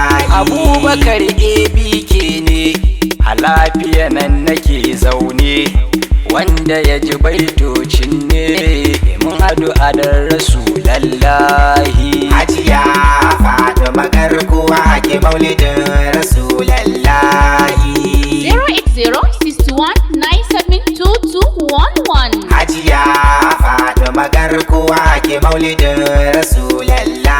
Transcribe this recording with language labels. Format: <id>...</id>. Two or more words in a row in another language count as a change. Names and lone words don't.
<ha>Abubakar A B K ne, a lafiya nan nake zaune, wanda ya ji baitocin ne, mun haɗu a dan Rasulallahi. Hajiya Fatima garkuwa ake maulidin Rasulallahi.</ha> <en>Zero eight zero six one nine seven two two one one.</en> <ha>Hajiya Fatima garkuwa ake maulidin Rasulallahi.</ha>